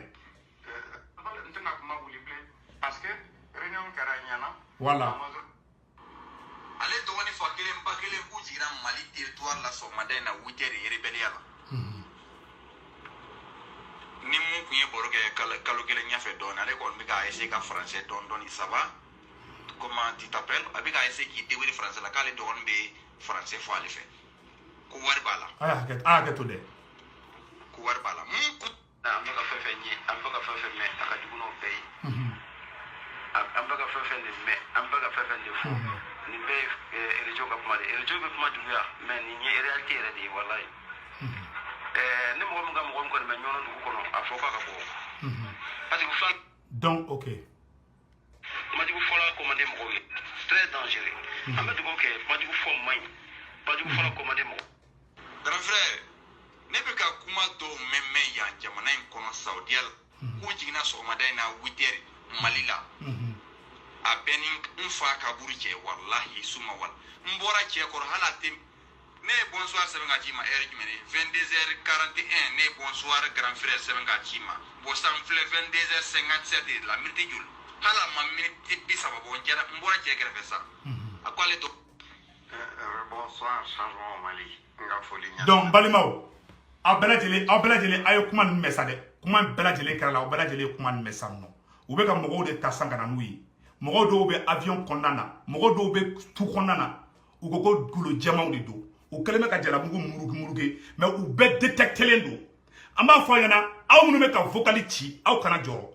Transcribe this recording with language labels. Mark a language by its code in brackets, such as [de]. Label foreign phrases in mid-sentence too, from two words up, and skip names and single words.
[bm] n tɛna kuma wuli bilen [fr] parce que réunion [bm] kɛra ɲɛna. [fr] voilà. [bm] ale dɔgɔnin fa kelen ba kelen k'u jiginna Mali territoire la sɔgɔmada in na 8h rebellion la. ni mun tun ye baro kɛ kalo kelen ɲɛfɛ dɔɔnin ale kɔni bɛ ka essayer ka français dɔɔnin [fr] ça va comment tu t'appelles [bm] a bɛ ka essayer k'i débrouiller français la k'ale dɔgɔnin bɛ français fɔ ale fɛ. ko wari b'a la. a hakɛ to dɛ. ko wari b'a la an bɛ ka fɛn fɛn ye an bɛ ka fɛn fɛn mɛn a ka jugu n'o bɛɛ ye. an bɛ ka fɛn fɛn de mɛn an bɛ ka fɛn fɛn de fɔ nin bɛɛ ye région ka kuma de ye région bɛ kuma juguya mais nin ye réalité yɛrɛ de ye walayi. ni mɔgɔ min ka mɔgɔ min kɔni bɛ ɲɔnɔ dugu kɔnɔ a fɔ k'a ka bɔ. [fr] parce que [bm] fila. [fr] donc ok. [bm] kumajugu fɔla commandé mɔgɔw ye [fr] très dangereux. [bm] an bɛ dugawu kɛ kumajugu fɔ man ɲi kumajugu fɔla commandé mɔgɔ. [fr] grand frère [bm] ne bɛ ka kuma dɔw mɛn yan jamana in kɔnɔ Saudiya la k'u jiginna sɔgɔmada in na 8h Mali la a bɛɛ ni n fa kaburu cɛ wallahi suma wala n bɔra cɛ kɔrɔ hali a tɛ ne ye bonsoir sɛbɛn ka ci ma heure jumɛn 22h41 ne ye bonsoir [fr] grand frère [bm] sɛbɛn ka ci ma bon san filɛ 22h57 la minute joli hali a ma minute 30 bɔ n bɔra cɛ kɛrɛfɛ sa a ko ale to. [fr] bonsoir changement [bm] Mali n ka foli ɲa. donc balimaw aw bɛɛ lajɛlen a ye kuma ninnu mɛn sa dɛ kuma bɛɛ lajɛlen kɛra la aw bɛɛ lajɛlen ye kuma ninnu mɛn sa nɔ u bɛ ka mɔgɔw de ta san ka na n'u ye mɔgɔw dɔw bɛ avion kɔnɔna na mɔgɔw dɔw bɛ tu kɔnɔna na u ko golo jɛmanw de don u kɛlen bɛ ka jalamugu muruge mais u bɛɛ détectelen don an b'a fɔ a ɲɛna aw minnu bɛ ka vocal ci aw kana jɔrɔ